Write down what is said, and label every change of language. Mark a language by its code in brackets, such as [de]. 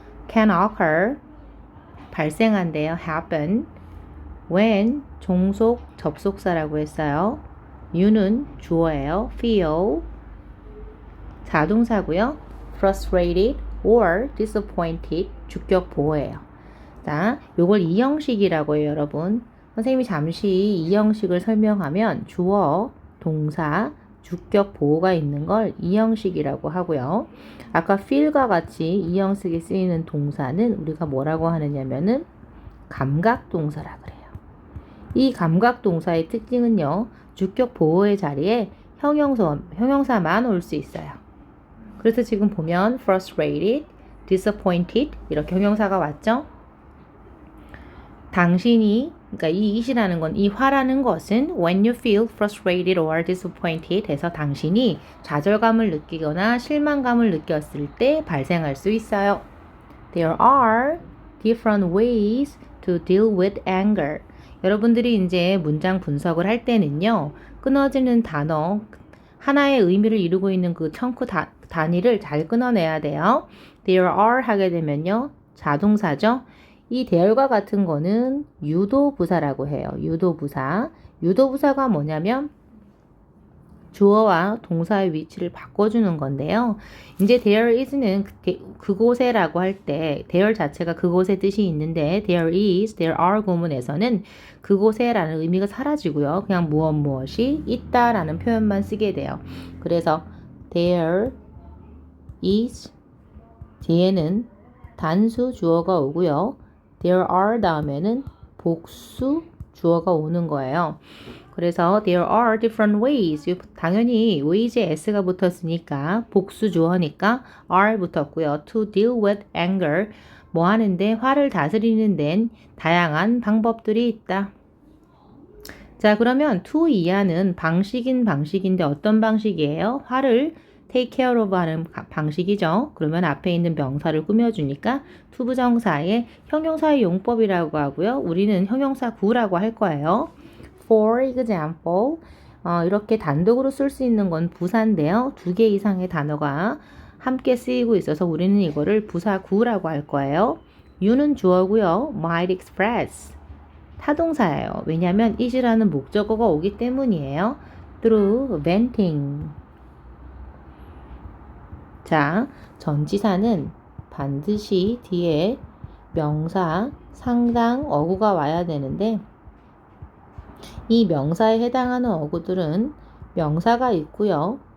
[en] can occur [ko] 발생한대요. [en] happen when [ko] 종속 접속사라고 했어요. you는 주어예요. feel 자동사고요. [en] frustrated or disappointed [ko] 주격 보호예요. 자, 요걸 이 형식이라고 해요, 여러분. 선생님이 잠시 이 형식을 설명하면 주어, 동사, 주격 보호가 있는 걸 이 형식이라고 하고요. 아까 feel과 같이 이 형식이 쓰이는 동사는 우리가 뭐라고 하느냐면은 감각 동사라 그래요. 이 감각 동사의 특징은요, 주격 보호의 자리에 형용사만 올 수 있어요. 그래서 지금 보면 frustrated, disappointed 이렇게 형용사가 왔죠. 당신이, 그러니까 이 it이라는 건, 이 화라는 것은 [en] when you feel frustrated or disappointed [ko] 해서 당신이 좌절감을 느끼거나 실망감을 느꼈을 때 발생할 수 있어요. [en] There are different ways to deal with anger. [ko] 여러분들이 이제 문장 분석을 할 때는요, 끊어지는 단어, 하나의 의미를 이루고 있는 그 청크 단위를 잘 끊어내야 돼요. There are 하게 되면요, 자동사죠. 이 there과 같은 거는 유도부사라고 해요. 유도부사. 유도부사가 뭐냐면 주어와 동사의 위치를 바꿔주는 건데요. 이제 there is는 그곳에라고 할 때 there 자체가 그곳의 뜻이 있는데 [en] there is, there are [ko] 구문에서는 그곳에라는 의미가 사라지고요. 그냥 무엇이 있다라는 표현만 쓰게 돼요. 그래서 there is 뒤에는 단수 주어가 오고요. there are 다음에는 복수 주어가 오는 거예요. 그래서 [en] there are different ways. [ko] 당연히 ways에 s가 붙었으니까 복수 주어니까 are 붙었고요. [en] to deal with anger. [ko] 뭐 하는데 화를 다스리는 데는 다양한 방법들이 있다. 자, 그러면 to 이하는 방식인데 어떤 방식이에요? 화를 [en] take care of [ko] 하는 방식이죠. 그러면 앞에 있는 명사를 꾸며주니까 to 부정사의 형용사의 용법이라고 하고요. 우리는 형용사 구라고 할 거예요. [en] For example, [ko] 이렇게 단독으로 쓸 수 있는 건 부사인데요. 2개 이상의 단어가 함께 쓰이고 있어서 우리는 이거를 부사구라고 할 거예요. you는 주어고요. [en] might express [ko] 타동사예요. 왜냐하면 is라는 목적어가 오기 때문이에요. [en] through venting. [ko] 자, 전치사는 반드시 뒤에 명사, 상당, 어구가 와야 되는데 이 명사에 해당하는 어구들은 명사가 있고요.